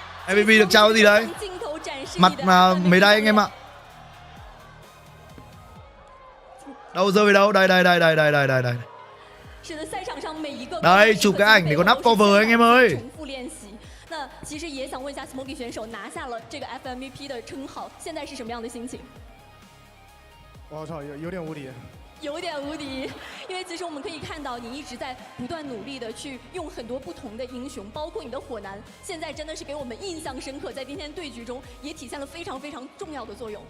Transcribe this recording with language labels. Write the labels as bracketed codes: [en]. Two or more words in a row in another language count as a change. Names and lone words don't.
[vi] MVP được trao cái gì đấy? Mặt mà mấy đây anh em ạ. Đâu rơi về đâu? Đây. Đây, chụp cái ảnh để có nắp cover anh em ơi. [zh] 那其实也想问一下 Smoky 选手拿下了这个 FMVP 的称号，现在是什么样的心情？我操，有点无敌。有点无敌，因为其实我们可以看到你一直在不断努力的去用很多不同的英雄，包括你的火男，现在真的是给我们印象深刻，在今天对局中也体现了非常非常重要的作用。